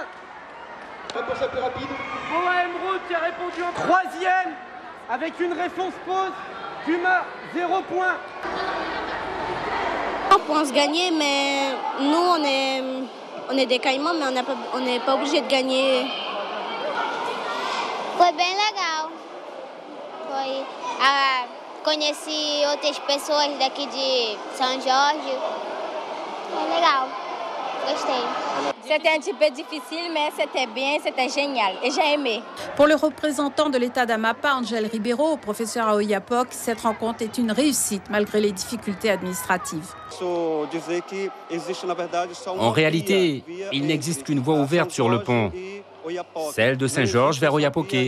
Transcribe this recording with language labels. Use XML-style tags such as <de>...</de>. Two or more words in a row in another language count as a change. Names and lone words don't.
<fr>Réponse un peu rapide. Boa Emeraude qui a répondu en troisième avec une réponse pause. Puma, 0 point. On pense gagner, mais nous, on est des Caïmans, mais on n'est pas obligé de gagner.</fr> <pt>Foi bem legal. Conheci outras pessoas daqui de São Jorge. Foi legal. Gostei.</pt> <fr>C'était un petit peu difficile, mais c'était bien, c'était génial et j'ai aimé. Pour le représentant de l'État d'Amapá, Angel Ribeiro, professeur à Oyapock, cette rencontre est une réussite malgré les difficultés administratives. En réalité, il n'existe qu'une voie ouverte sur le pont, celle de Saint-Georges vers Oiapoque.</fr>